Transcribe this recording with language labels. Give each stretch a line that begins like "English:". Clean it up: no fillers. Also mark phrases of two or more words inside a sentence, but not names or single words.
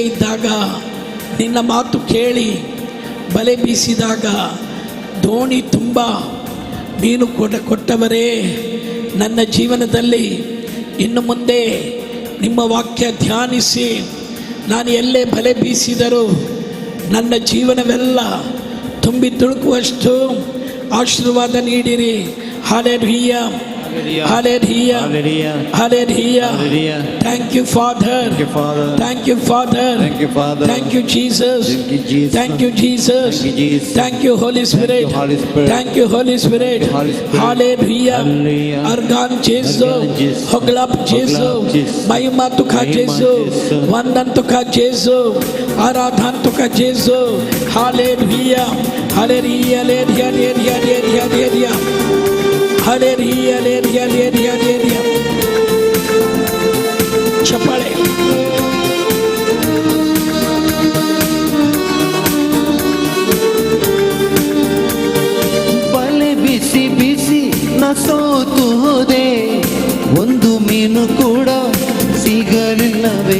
Kannada: ಇದ್ದಾಗ, ನಿನ್ನ ಮಾತು ಕೇಳಿ ಬಲೆ ಬೀಸಿದಾಗ ದೋಣಿ ತುಂಬ ಮೀನು ಕೊಟ್ಟವರೇ, ನನ್ನ ಜೀವನದಲ್ಲಿ ಇನ್ನು ಮುಂದೆ ನಿಮ್ಮ ವಾಕ್ಯ ಧ್ಯಾನಿಸಿ ನಾನು ಎಲ್ಲೇ ಬಲೆ ಬೀಸಿದರೂ ನನ್ನ ಜೀವನವೆಲ್ಲ ತುಂಬಿ ತುಳುಕುವಷ್ಟು ಆಶೀರ್ವಾದ ನೀಡಿರಿ.
English: Hallelujah. Hallelujah. Hallelujah. Thank you, Father. Thank you, Father. Thank you, Jesus. Thank you, Jesus. Thank you, Holy Spirit. Thank you, Holy Spirit. Hallelujah.
Konkani: Argan Jesu, Hoglap Jesu, Mahima Tukha Jesu, Vandan Tukha Jesu, Aradhan Tukha Jesu.
English: Hallelujah. Hallelujah. Hallelujah.
Kannada: Hallelujah. ಚಪ್ಪಾಳೆ. ಬಲೆ ಬಿಸಿ ಬಿಸಿ ನ ಸೋತು ಹೋದೆ, ಒಂದು ಮೀನು ಕೂಡ ಸಿಗಲಿಲ್ಲವೇ.